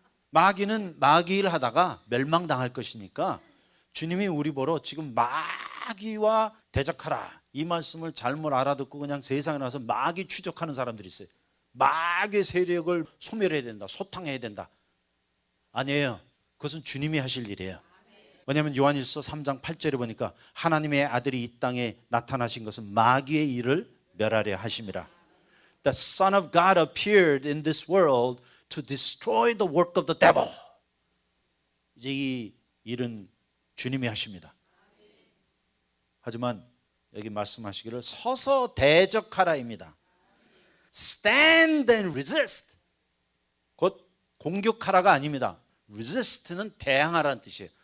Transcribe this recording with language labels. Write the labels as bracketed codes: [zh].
[ko] 마귀는 마귀 일 하다가 멸망당할 것이니까 주님이 우리 보러 지금 마귀와 대적하라 이 말씀을 잘못 알아듣고 그냥 세상에 나서 마귀 추적하는 사람들이 있어요. 마귀의 세력을 소멸해야 된다, 소탕해야 된다. 아니에요. 그것은 주님이 하실 일이에요. 왜냐하면 요한일서 3장 8절에 보니까 하나님의 아들이 이 땅에 나타나신 것은 마귀의 일을 멸하려 하심이라. [en] The Son of God appeared in this world to destroy the work of the devil. [ko] 이제 이 일은 주님이 하십니다. 하지만 여기 말씀하시기를 서서 대적하라입니다. [en] Stand and resist. [ko] 곧 공격하라가 아닙니다. resist는 대항하라는 뜻이에요.